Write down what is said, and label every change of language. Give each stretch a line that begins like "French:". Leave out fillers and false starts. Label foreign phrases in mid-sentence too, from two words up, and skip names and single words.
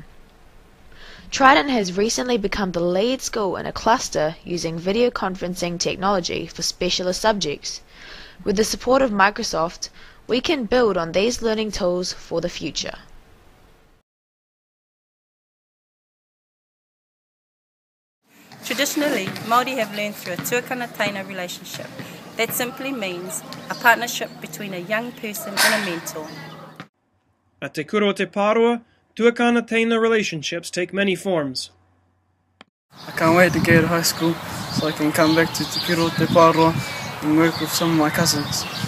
English: Trident has recently become the lead school in a cluster using video conferencing technology for specialist subjects. With the support of Microsoft, we can build on these learning tools for the future. Traditionally, Māori have learned through a
Māori: tuakana-taina
English: relationship. That simply means a partnership between a young person and a mentor. At Te Kura Te Pāroa,
Māori: tuakana-taina
English: relationships take many forms. I can't wait to get to high school so I can come back to Te Kura Te Pāroa and work with some of my cousins.